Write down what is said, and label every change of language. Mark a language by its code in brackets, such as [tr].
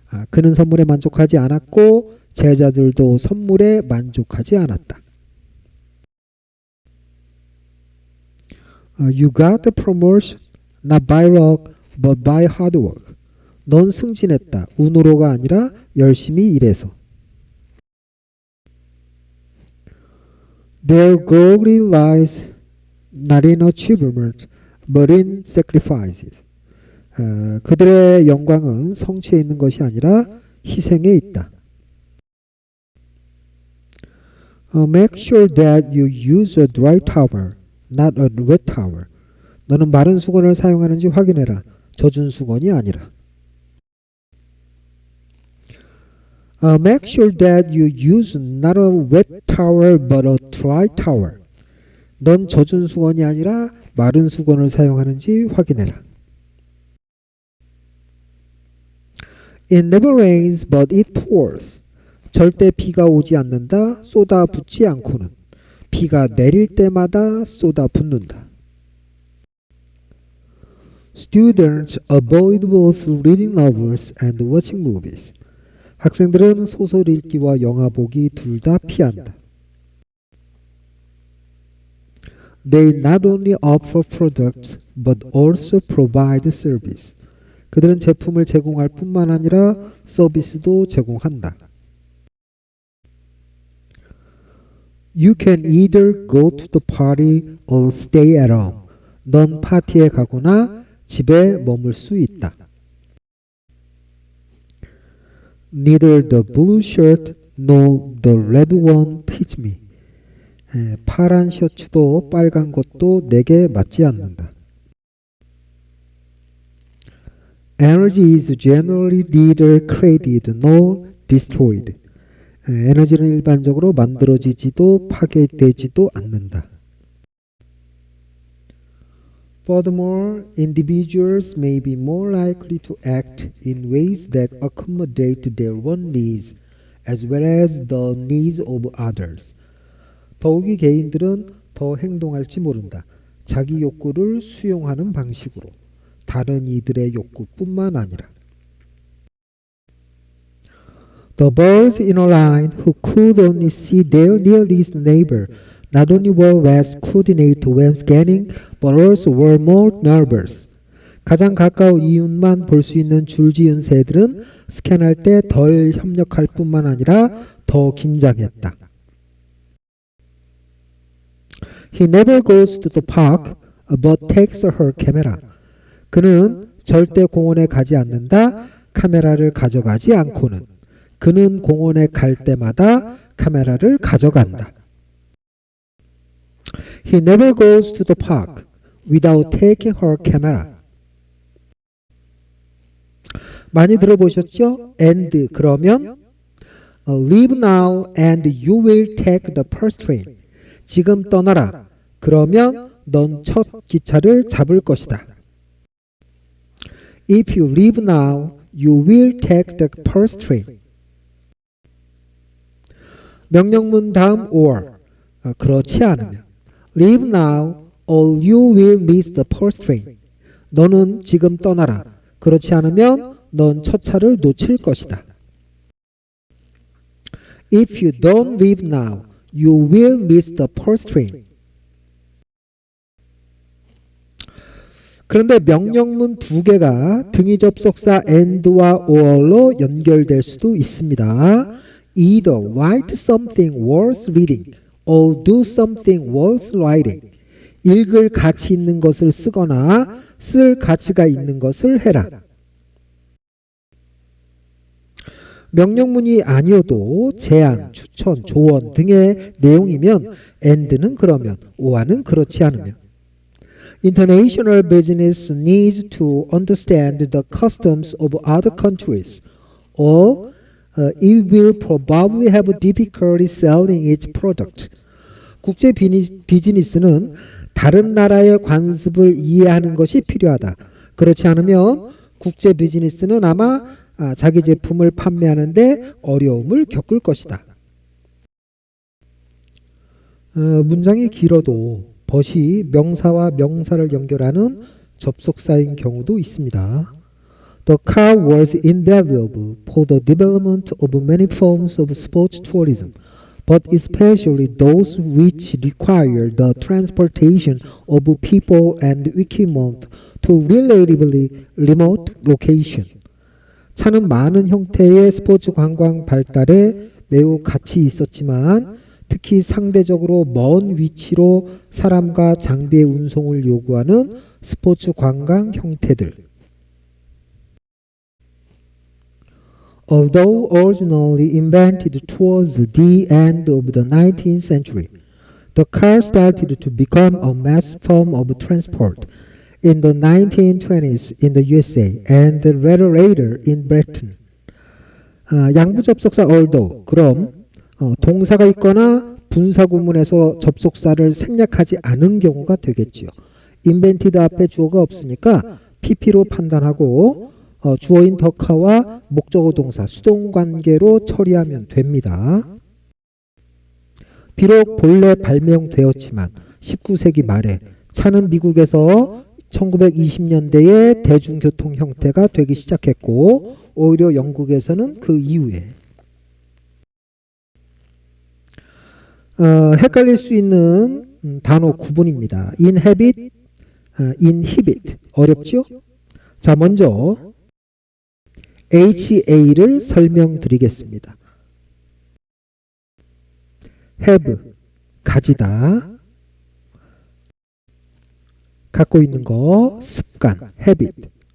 [ko] 그는 선물에 만족하지 않았고 제자들도 선물에 만족하지 않았다. [en] You got the promotion not by luck but by hard work. [ko] 넌 승진했다. 운으로가 아니라 열심히 일해서. [en] Their glory lies not in achievement but in sacrifices. [ko] 그들의 영광은 성취에 있는 것이 아니라 희생에 있다. [en] Make sure that you use a dry towel, not a wet towel. [ko] 너는 마른 수건을 사용하는지 확인해라. 젖은 수건이 아니라. [en] Make sure that you use not a wet towel but a dry towel. [ko] 넌 젖은 수건이 아니라 마른 수건을 사용하는지 확인해라. [en] It never rains but it pours. [ko] 절대 비가 오지 않는다. 쏟아붓지 않고는. 비가 내릴 때마다 쏟아붓는다. [en] Students avoid both reading novels and watching movies. [ko] 학생들은 소설 읽기와 영화 보기 둘 다 피한다. [en] They not only offer products but also provide service. [ko] 그들은 제품을 제공할 뿐만 아니라 서비스도 제공한다. [en] You can either go to the party or stay at home. [ko] 넌 파티에 가거나 집에 머물 수 있다. [en] Neither the blue shirt nor the red one fits me. [ko] 파란 셔츠도 빨간 것도 내게 맞지 않는다. [en] Energy is generally neither created nor destroyed. [ko] 에너지는 일반적으로 만들어지지도 파괴되지도 않는다. [en] Furthermore, individuals may be more likely to act in ways that accommodate their own needs as well as the needs of others. [ko] 더욱이 개인들은 더 행동할지 모른다. 자기 욕구를 수용하는 방식으로. 다른 이들의 욕구뿐만 아니라. [en] The birds in a line who could only see their nearest neighbor not only were less coordinated when scanning, but also were more nervous. [ko] 가장 가까운 이웃만 볼 수 있는 줄지은 새들은 스캔할 때 덜 협력할 뿐만 아니라 더 긴장했다. [en] He never goes to the park, but takes her camera. [ko] 그는 절대 공원에 가지 않는다. 카메라를 가져가지 않고는. 그는 공원에 갈 때마다 카메라를 가져간다. [en] He never goes to the park without taking her camera. [ko] 많이 들어보셨죠? [en] And 그러면 leave now and you will take the first train. [ko] 지금 떠나라. 그러면 넌 첫 기차를 잡을 것이다. [en] If you leave now, you will take the first train. [ko] 명령문 다음 [en] or [ko] 그렇지 않으면 [en] Leave now or you will miss the first train. [ko] 너는 지금 떠나라. 그렇지 않으면 넌 첫 차를 놓칠 것이다. [en] If you don't leave now, you will miss the first train. [ko] 그런데 명령문 두 개가 등위 접속사 and와 or로 연결될 수도 있습니다. [en] Either write something worth reading or do something worth writing. [ko] 읽을 가치 있는 것을 쓰거나 쓸 가치가 있는 것을 해라. 명령문이 아니어도 제안, 추천, 조언 등의 내용이면 and는 그러면, or는 그렇지 않으면. [en] International business needs to understand the customs of other countries, or it will probably have difficulty selling its product. [ko] 국제 비즈니스는 다른 나라의 관습을 이해하는 것이 필요하다. 그렇지 않으면 국제 비즈니스는 아마 자기 제품을 판매하는데 어려움을 겪을 것이다. 문장이 길어도 but이 명사와 명사를 연결하는 접속사인 경우도 있습니다. [en] The car was invaluable for the development of many forms of sports tourism, but especially those which require the transportation of people and equipment to relatively remote location. [ko] 차는 많은 형태의 스포츠 관광 발달에 매우 가치 있었지만 특히 상대적으로 먼 위치로 사람과 장비의 운송을 요구하는 스포츠 관광 형태들. [en] Although originally invented towards the end of the 19th century, the car started to become a mass form of transport in the 1920s in the USA and later in Britain. [ko] 양부 접속사 although, 그럼 동사가 있거나 분사구문에서 접속사를 생략하지 않은 경우가 되겠지요. invented 앞에 주어가 없으니까 pp로 판단하고 주어인 더카와 목적어 동사 수동관계로 처리하면 됩니다. 비록 본래 발명되었지만 19세기 말에 차는 미국에서 1920년대에 대중교통 형태가 되기 시작했고 오히려 영국에서는 그 이후에 헷갈릴 수 있는 단어 구분입니다. inhabit, inhibit 어렵죠? 자, 먼저 HA를 설명드리겠습니다. have, 가지다. 갖고 있는 거, 습관, habit.